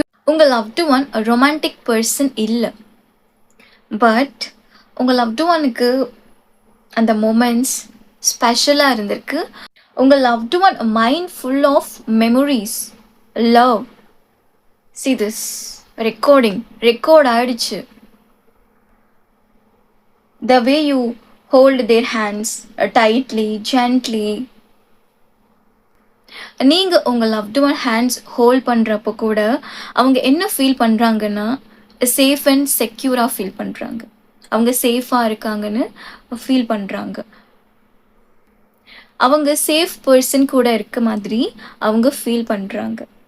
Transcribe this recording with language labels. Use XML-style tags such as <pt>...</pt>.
<ta>உங்கள் loved one romantic person இல்லை. But உங்கள் லவ்டு ஒனுக்கு அந்த மூமெண்ட்ஸ் ஸ்பெஷலாக இருந்திருக்கு. உங்கள் loved one mind full of memories, love.</ta> <en>See this</en> <ta>record ஆயிடுச்சு.</ta> <en>The way you hold their hands tightly, gently.</en> <ta>நீங்கள் உங்கள் லவ்டு ஒன் ஹேண்ட்ஸ் ஹோல்ட் பண்ணுறப்போ கூட அவங்க என்ன ஃபீல் பண்ணுறாங்கன்னா சேஃப் அண்ட் செக்யூராக ஃபீல் பண்ணுறாங்க. அவங்க சேஃபாக இருக்காங்கன்னு ஃபீல் பண்ணுறாங்க. அவங்க சேஃப் பர்சன் கூட இருக்க மாதிரி அவங்க ஃபீல் பண்ணுறாங்க.</ta>